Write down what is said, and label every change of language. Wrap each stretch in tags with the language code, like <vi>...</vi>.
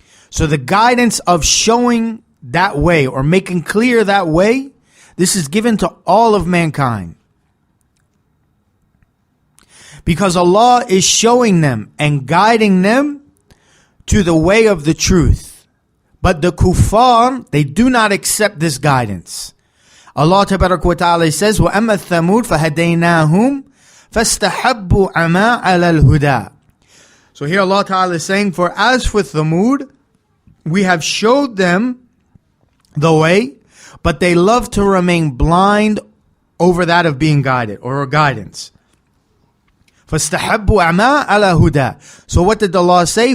<en>So the guidance of showing that way, or making clear that way, this is given to all of mankind. Because Allah is showing them and guiding them to the way of the truth. But the kuffar, they do not accept this guidance. Allah Tabarak wa Ta'ala says,</en> <ar>وَأَمَّا الثَّمُودُ فَهَدَيْنَاهُمْ فَاسْتَحَبُّوا عَمَا عَلَى الْهُدَى.</ar> <en>So here Allah Ta'ala is saying, for as for Thamud, we have showed them the way, but they love to remain blind over that of being guided, or guidance.</en> <ar>فَاسْتَحَبُّوا عَمَا عَلَى هُدَى.</ar> <en>So what did Allah say?</en>